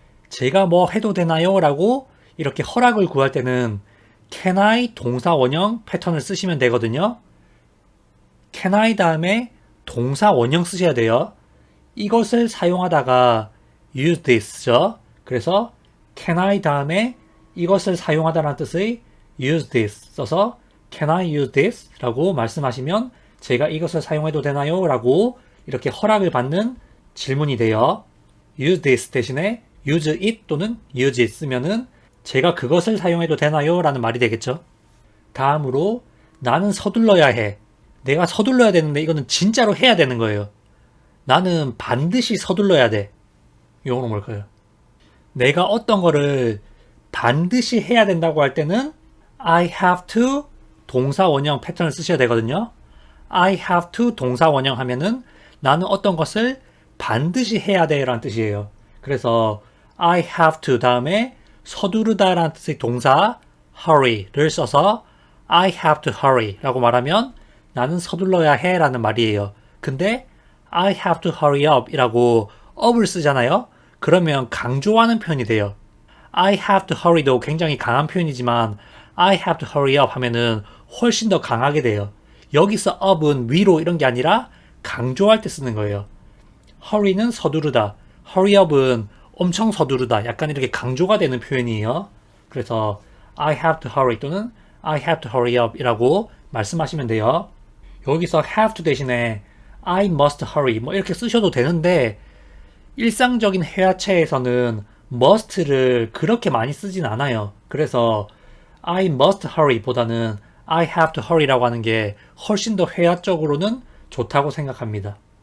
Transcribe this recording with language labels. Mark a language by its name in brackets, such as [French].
[Korean] 제가 뭐 해도 되나요? 라고 이렇게 허락을 구할 때는 can I 동사 원형 패턴을 쓰시면 되거든요. can I 다음에 동사 원형 쓰셔야 돼요. 이것을 사용하다가 use this죠. 그래서 can I 다음에 이것을 사용하다라는 뜻의 use this 써서 [English] can I use this? [Korean] 라고 말씀하시면 제가 이것을 사용해도 되나요? 라고 이렇게 허락을 받는 질문이 돼요. use this 대신에 use it 또는 use it 쓰면은 제가 그것을 사용해도 되나요? 라는 말이 되겠죠. 다음으로 나는 서둘러야 해. 내가 서둘러야 되는데 이거는 진짜로 해야 되는 거예요. 나는 반드시 서둘러야 돼. 영어로 뭘까요? 내가 어떤 거를 반드시 해야 된다고 할 때는 I have to 동사 원형 패턴을 쓰셔야 되거든요. I have to 동사 원형 하면은 나는 어떤 것을 반드시 해야 돼 라는 뜻이에요. 그래서 I have to 다음에 서두르다 라는 뜻의 동사 hurry를 써서 [English] I have to hurry [Korean] 라고 말하면 나는 서둘러야 해 라는 말이에요. 근데 [English] I have to hurry up [Korean] 이라고 up을 쓰잖아요. 그러면 강조하는 표현이 돼요. [English] I have to hurry [Korean] 도 굉장히 강한 표현이지만 [English] I have to hurry up [Korean] 하면은 훨씬 더 강하게 돼요. 여기서 up은 위로 이런 게 아니라 강조할 때 쓰는 거예요. hurry는 서두르다. hurry up은 엄청 서두르다. 약간 이렇게 강조가 되는 표현이에요. 그래서 [English] I have to hurry [Korean] 또는 [English] I have to hurry up [Korean] 이라고 말씀하시면 돼요. 여기서 have to 대신에 [English] I must hurry [Korean] 뭐 이렇게 쓰셔도 되는데 일상적인 회화체에서는 must를 그렇게 많이 쓰진 않아요. 그래서 [English] I must hurry [Korean] 보다는 [English] I have to hurry [Korean] 라고 하는 게 훨씬 더 회화적으로는 좋다고 생각합니다.